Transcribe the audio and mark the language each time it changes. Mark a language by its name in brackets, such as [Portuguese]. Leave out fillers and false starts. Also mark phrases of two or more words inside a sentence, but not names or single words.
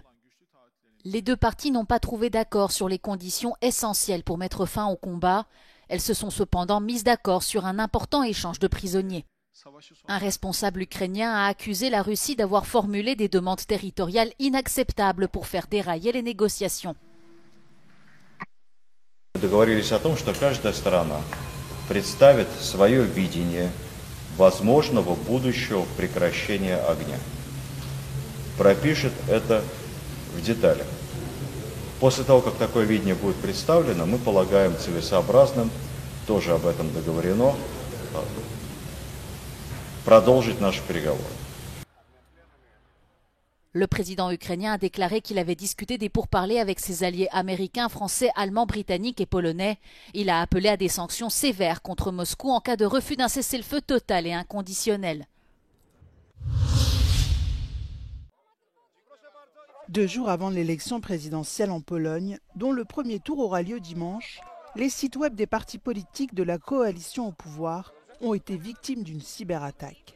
[French] Les deux parties n'ont pas trouvé d'accord sur les conditions essentielles pour mettre fin au combat. Elles se sont cependant mises d'accord sur un important échange de prisonniers. Un responsable ukrainien a accusé la Russie d'avoir formulé des demandes territoriales inacceptables pour faire dérailler les négociations. [Russian] Договорились о том, что каждая страна представит свое видение возможного будущего прекращения огня. Пропишет это в деталях. После того, как такое видение будет представлено, мы полагаем целесообразным, тоже об этом договорено, продолжить наши переговоры. [French] Le président ukrainien a déclaré qu'il avait discuté des pourparlers avec ses alliés américains, français, allemands, britanniques et polonais. Il a appelé à des sanctions sévères contre Moscou en cas de refus d'un cessez-le-feu total et inconditionnel. 2 jours avant l'élection présidentielle en Pologne, dont le premier tour aura lieu dimanche, les sites web des partis politiques de la coalition au pouvoir ont été victimes d'une cyberattaque.